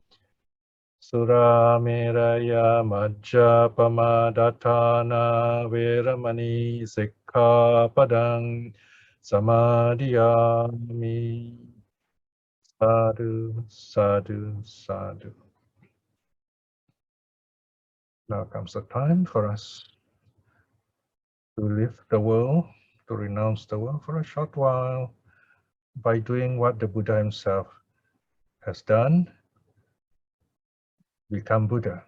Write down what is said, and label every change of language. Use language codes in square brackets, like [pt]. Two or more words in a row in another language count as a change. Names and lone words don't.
[pi] Surameraya majjapamadatthana veramani sikkhapadang samadhiyami. Sadhu, sadhu, sadhu. [en] Now comes the time for us to leave the world, to renounce the world for a short while by doing what the Buddha himself has done, become Buddha.